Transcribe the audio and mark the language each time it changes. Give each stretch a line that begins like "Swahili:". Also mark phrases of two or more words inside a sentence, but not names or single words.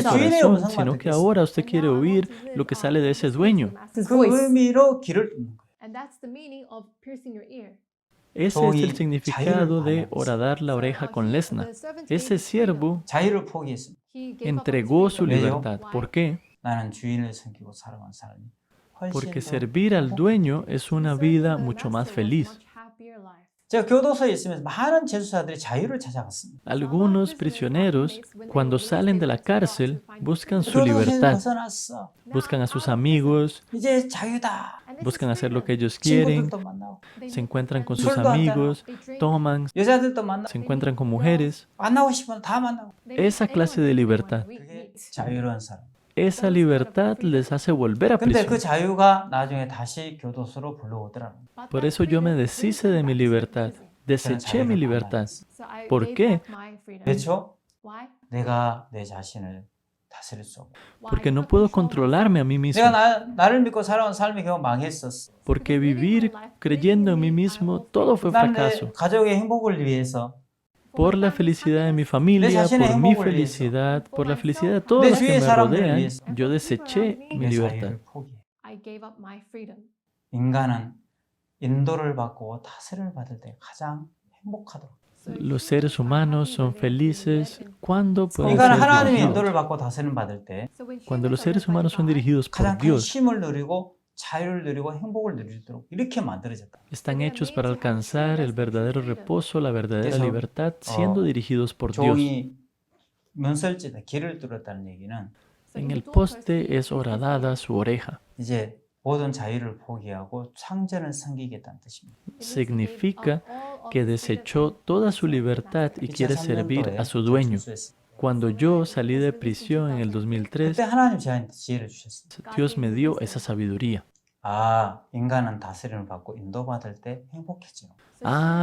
Korean: Entonces, 주인의
Spanish: corazón,
Korean: 음성만
Spanish: sino que
Korean: 듣겠어요.
Spanish: ahora usted quiere oír lo que sale de ese dueño.
Korean: 그 의미로 길을 뚫는 거예요.
English: And that's the meaning of piercing your ear.
Spanish: Ese es el significado de horadar la oreja con lesna. Ese siervo
Korean: 자유를 포기했습니다.
Spanish: entregó su libertad. ¿Por qué?
Korean: 나는 주인을 섬기고 살아온 삶이 훨씬
Spanish: Porque
Korean: 더
Spanish: servir al dueño es una vida mucho más feliz.
Korean: 제가 교도소에 있으면서 많은 재수사들이 자유를 찾아갔습니다.
Spanish: Algunos prisioneros, cuando salen de la cárcel, buscan su
Korean: 교도소에서
Spanish: libertad,
Korean: 벗어났어.
Spanish: buscan a sus amigos,
Korean: 이제 자유다.
Spanish: buscan hacer lo que ellos quieren,
Korean: 친구들도 만나고
Spanish: se encuentran con sus
Korean: 술도 한잔
Spanish: amigos, toman,
Korean: 여자들도 만나고
Spanish: se encuentran con mujeres.
Korean: 만나고 싶으면 다 만나고
Spanish: Esa clase de libertad.
Korean: 그게 자유로운 사람.
Spanish: Esa libertad les hace volver a
Korean: 근데 그
Spanish: prisión.
Korean: 자유가 나중에 다시 교도소로 불러오더라고요.
Spanish: Por eso yo me deshice de mi libertad, deseché mi libertad. ¿Por qué?
Korean: 그렇죠? 내가 내 자신을 다스릴 수 없고
Spanish: Porque no puedo controlarme a mí mismo.
Korean: 내가 나를 믿고 살아온 삶이 결국 망했었어.
Spanish: Porque vivir creyendo en mí mismo, todo fue
Korean: 난 내
Spanish: fracaso.
Korean: 가족의 행복을 위해서
Spanish: Por la felicidad de mi familia, por mi felicidad, por la felicidad de todos los que me rodean, yo deseché mi
Korean: 내
Spanish: libertad.
Korean: 자유를 포기해.
English: I gave up my freedom.
Korean: 인간은 인도를 받고 다스림을 받을 때 가장 행복하도록.
Spanish: Los seres humanos son felices cuando pueden
Korean: 인간은
Spanish: ser
Korean: 하나님의
Spanish: dirigidos.
Korean: 인도를 받고 다스림을 받을 때
Spanish: Cuando los seres humanos son dirigidos por
Korean: 가장 큰
Spanish: Dios,
Korean: 쉼을 누리고 자유를 누리고 행복을 누리도록 이렇게 만들어졌다.
Spanish: están hechos para alcanzar el verdadero reposo, la verdadera Eso, libertad, siendo dirigidos por Dios.
Korean: 종이 문설지다 길을 뚫었다는 얘기는
Spanish: En el poste es horadada su oreja.
Korean: 이제 모든 자유를 포기하고 창전을 섬기겠다는 뜻입니다.
Spanish: Significa que desechó toda su libertad y quiere servir a su dueño. Cuando yo salí de prisión en el 2003,
Korean: 그때 하나님 저한테 지혜를 주셨습니다.
Spanish: Dios me dio esa sabiduría.
Korean: 아, 인간은 다스림을 받고 인도받을 때 행복해지는 거예요.